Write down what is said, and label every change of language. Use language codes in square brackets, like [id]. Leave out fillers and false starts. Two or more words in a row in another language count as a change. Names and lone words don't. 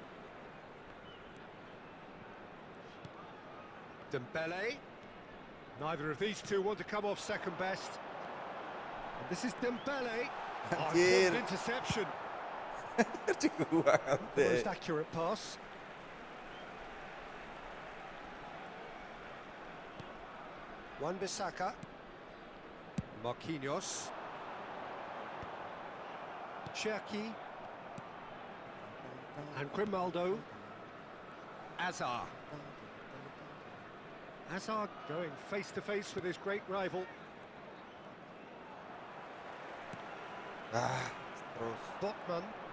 [en] Dembele. Neither of these two want to come off second best. And this is Dembele. Good interception. Most accurate pass. Wan-Bissaka. Marquinhos. Cherki. And Grimaldo. Azar. Azar going face to face with his great rival. Botman.